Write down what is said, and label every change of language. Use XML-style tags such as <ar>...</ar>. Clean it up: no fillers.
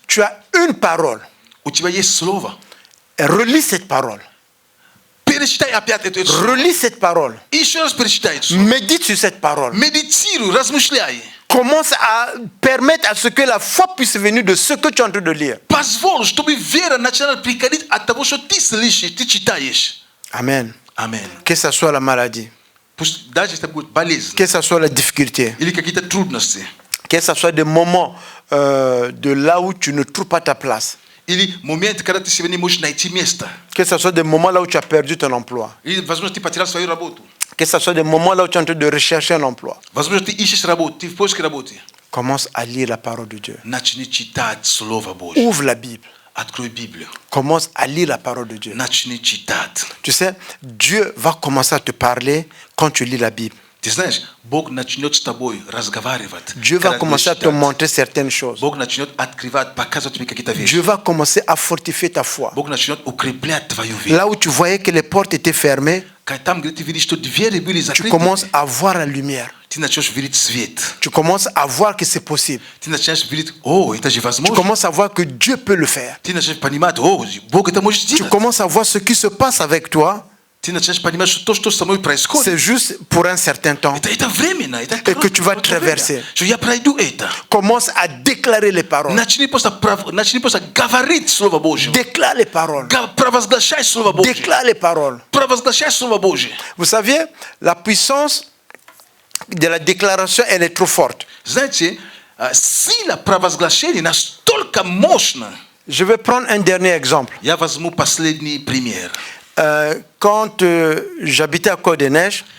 <fr>Tu as une parole.</fr> <ru>У тебя есть Слово.</ru> <fr>Et relis cette parole.</fr> <ru>Перечитай опять это Слово.</ru> <fr>Relis cette parole.</fr> <ru>Еще раз перечитай это Слово.</ru> <fr>Médite sur cette parole.</fr> <ru>Медитируй, размышляй.</ru> <fr>Commence à permettre à ce que la foi puisse venir de ce que tu es en train de lire.</fr> <ru>Позволь, чтобы вера начала приходить от того, что ты слышишь, ты читаешь.</ru> <fr>Amen.</fr> <ru>Аминь.</ru> <fr>Que ça soit la maladie,</fr> <ru>Пусть даже это будет болезнь</ru> <fr>que ça soit la difficulté,</fr> <ru>или какие-то трудности,</ru> <fr>que ça soit des moments de là où tu ne trouves pas ta place,</fr> <ru>или момент, когда ты себе не можешь найти место,</ru> <fr>que ça soit des moments là où tu as perdu ton emploi,</fr> <ru>или, возможно, ты потерял свою работу,</ru> <fr>que ça soit des moments là où tu es en train de rechercher un emploi.</fr> <ru>возможно, ты ищешь работу, ты в поиске работы.</ru> <fr>Commence à lire la parole de Dieu.</fr> <ru>Начни читать Слово Божье.</ru> <fr>Ouvre la Bible.</fr> <ru>Открой Библию.</ru> <fr>Commence à lire la parole de Dieu.</fr> <ru>Начни читать.</ru> <fr>Tu sais, Dieu va commencer à te parler quand tu lis la Bible.</fr> <ru>Ты знаешь, Бог начнет с тобой разговаривать.</ru> <fr>Dieu va</fr> <ru>когда ты</ru> <fr>commencer à te</fr> <ru>читаешь.</ru> <fr>montrer certaines choses.</fr> <ru>Бог начнет открывать, показывать тебе какие-то вещи.</ru> <fr>Dieu va commencer à fortifier ta foi.</fr> <ru>Бог начнет укреплять твою веру.</ru> <fr>Là où tu voyais que les portes étaient fermées,</fr> <ru>Там, где ты видишь, что двери были</ru> <fr>tu</fr> <ru>закрыты,</ru> <fr>commences à voir la lumière.</fr> <ru>ты начнешь видеть свет.</ru> <fr>Tu commences à voir que c'est possible.</fr> <ru>Ты начинаешь видеть, о, это же</ru> <fr>Tu</fr> <ru>возможно.</ru> <fr>commences à voir que Dieu peut le faire.</fr> <ru>Ты начинаешь понимать, о, Бог это может</ru> <fr>Tu</fr> <ru>сделать.</ru> <fr>commences à voir ce qui se passe avec toi.</fr> <ru>Ты начинаешь понимать, что то, что со мной происходит,</ru> <fr>C'est juste pour un certain temps.</fr> <ru>это временно. Это</ru> <fr>que tu vas</fr> <ru>короткое</ru> <fr>traverser.</fr> <ru>время, что я пройду это.</ru> <fr>Commence à déclarer les paroles.</fr> <ru>Начни просто говорить Слово Божье.</ru> <fr>Déclare les paroles.</fr> <ru>Провозглашай Слово Божье.</ru> <fr>Déclare les paroles.</fr> <ru>Провозглашай Слово Божье.</ru> <fr>Vous savez, la puissance de la déclaration, elle est trop forte.</fr> <ru>Знаете, сила провозглашения настолько мощна.</ru> <fr>Je vais prendre un dernier exemple.</fr> <ru>Я возьму последний пример.</ru> <fr>Quand j'habitais à Côte-des-Neiges,</fr>